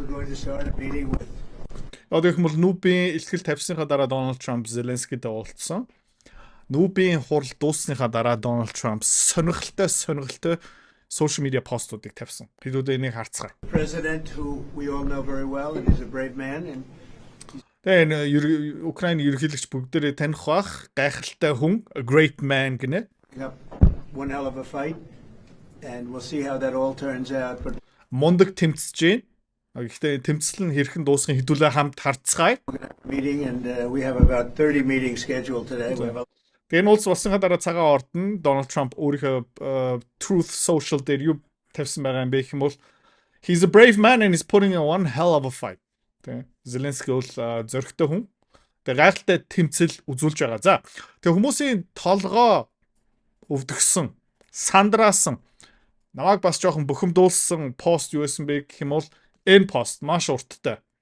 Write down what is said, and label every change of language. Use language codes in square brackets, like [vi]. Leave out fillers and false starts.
[mn] Яг юм бол Нүбийн илтгэл тавьсныхаа дараа Donald Trump Зеленскийтэй уулзсан. Нүбийн хурал дуусныхаа дараа Donald Trump сонирхолтой social media постуудыг тавьсан. Бидүүд энийг харцгаая. [en] President who we all know very well and is a brave man and [mn] Then Украины ерөнхийлөгч бүгдээрээ таних бах гайхалтай хүн, [en] a great man [mn] гинэ. [en] one hell of a fight and we'll see how that all turns out but [mn] Мундаг тэмцэж байна. Гэхдээ тэмцэл нь хэрхэн дуусахын хэдүүлээ хамт харцгаая. [en] meeting and we have about 30 meetings scheduled today. [mn] Тэгээд уулз болсныхаа дараа цагаан ордон Donald Trump өөрийнхөө Truth Social дээр юу тавьсан байгаа юм бэ гэх юм бол [en] he's a brave man and is putting in one hell of a fight. [mn] Тэ Зеленский бол зөрөгтэй хүн. Тэгээд гайхалтай тэмцэл үзүүлж байгаа. За тэгээд хүмүүсийн толгоо өвдгсөн, сандраасан, намайг бас жоохон бухимдуулсан пост юу байсан бэ гэх юм бол энэ пост маш урттай.